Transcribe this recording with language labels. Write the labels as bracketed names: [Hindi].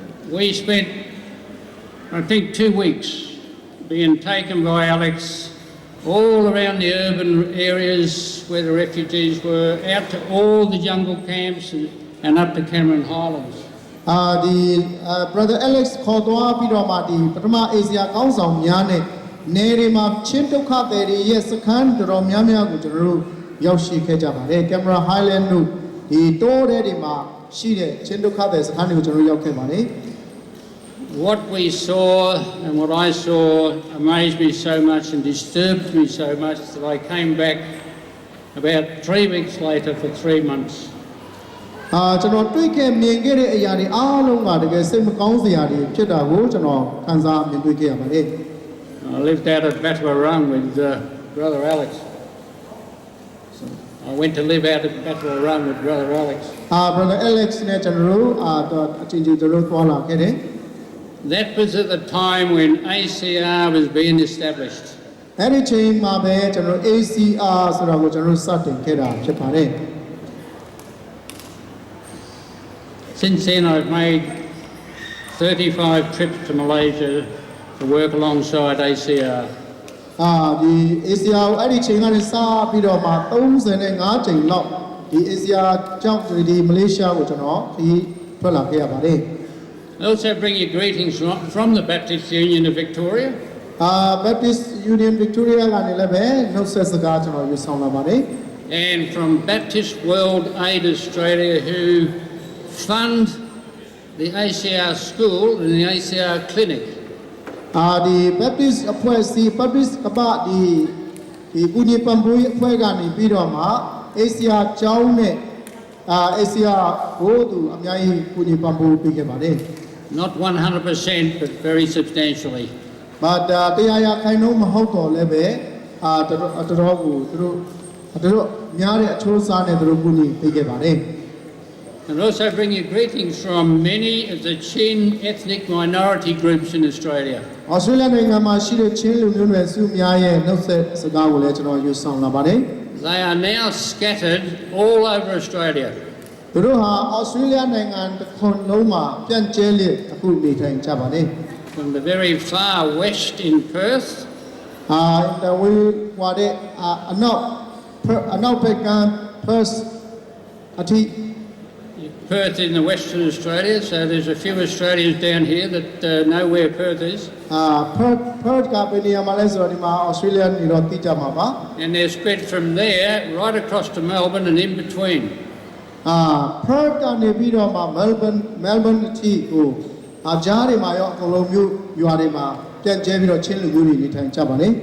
[English] We spent, I think, 2 weeks being taken by Alex all around the urban areas where the refugees were, out to all the jungle camps and up to Cameron Highlands. [Burmese] ဒီ Brother Alex ခေါ်သွားပြီးတော့မှဒီပထမ ACR ကောင်းဆောင်များနဲ့နေတွေမှာချင်းဒုက္ခသည်တွေရဲ့စခန်းတော်များများကိုကျွန်တော်တို့ရောက်ရှိခဲ့ကြပါတယ် Cameron Highland တို့ဒီတိုးတဲ့တွေမှာရှိတဲ့ချင်းဒုက္ခသည်စခန်းတွေကိုကျွန်တော်ရောက်ခဲ့ပါတယ် [English] What we saw and what I saw amazed me so much and disturbed me so much that I came back about 3 weeks later for 3 months. [Burmese] ကျွန်တော်တွေ့ခဲ့မြင်ခဲ့တဲ့အရာတွေအားလုံးကတကယ်စိတ်မကောင်းစရာတွေဖြစ်တာကိုကျွန်တော်ခံစားမြင်တွေ့ခဲ့ရပါတယ် [English] I lived out at Battlerung with Brother Alex. I went to live out at Battlerung with Brother Alex. [Burmese] Brother Alex နဲ့ကျွန်တော်တို့အချင်းချင်းကျွန်တော်သွားလာခဲ့တယ် [English] That was at the time when ACR was being established. [Burmese] အဲ့ဒီချိန်မှာပဲကျွန်တော် ACR ဆိုတာကိုကျွန်တော်စတင်ခဲ့တာဖြစ်ပါတယ် [English] Since then I've made 35 trips to Malaysia to work alongside ACR. [Burmese] ဒီ ACR ကိုအဲ့ဒီချိန်ကနေစပြီးတော့မှ35ချိန်လောက်ဒီ ACR ကြောင့်ဒီမလေးရှားကိုကျွန်တော်ဒီထွက်လာခဲ့ရပါတယ် [English] I also bring you greetings from the Baptist Union of Victoria. [Burmese] Baptist Union Victoria ကနေလည်းပဲနှုတ်ဆက်စကားကျွန်တော်ယူဆောင်လာပါတယ် [English] And from Baptist World Aid Australia, who fund the ACR school and the ACR clinic. [Burmese] ဒီ Baptist အဖွဲ့အစည်း Baptist ကပ္ပဒီကုညီပံ့ပိုးရေးအဖွဲ့ကနေပြီးတော့မှ ACR ကျောင်းနဲ့ACR ကိုသူအများကြီးကုညီပံ့ပိုးပေးခဲ့ပါတယ် [English] Not 100%, but very substantially. [Burmese] but တရားရခိုင်နှုန်းမဟုတ်တော့လည်းပဲတော်တော်ကိုသူတို့များတဲ့အချိုးအစားနဲ့သူတို့ကုညီပေးခဲ့ပါတယ် [English] And also bring you greetings from many of the Chin ethnic minority groups in Australia. [Burmese] Australia နိုင်ငံမှာရှိတဲ့ချင်းလူမျိုးနွယ်စုများရဲ့နှုတ်ဆက်စကားကိုလည်းကျွန်တော်ယူဆောင်လာပါတယ် [English] They are now scattered all over Australia. [Burmese] သူတို့ဟာ Australia နိုင်ငံတစ်ခွန်လုံးမှာပြန့်ကျဲလျက်အခုနေထိုင်ကြပါတယ် [English] From the very far west in Perth, the way [Burmese] ဟွာတဲ့အနောက်ဘက်က Perth အထိ [English] Perth in the Western Australia, so there's a few Australians down here that know where Perth is. [Burmese] Perth ကဘယ်နေရာမှာလဲဆိုတော့ဒီမှာ Australia နေတော့သိကြမှာပါ [English] And they're spread from there right across to Melbourne and in between. [Burmese] Perth ကနေပြီးတော့မှ Melbourne အထိကိုကြားတွေမှာရောအကုန်လုံးမြို့ရွာတွေမှာပြန့်ကျဲပြီးတော့ချင်းလူမျိုးတွေနေထိုင်ကြပါတယ်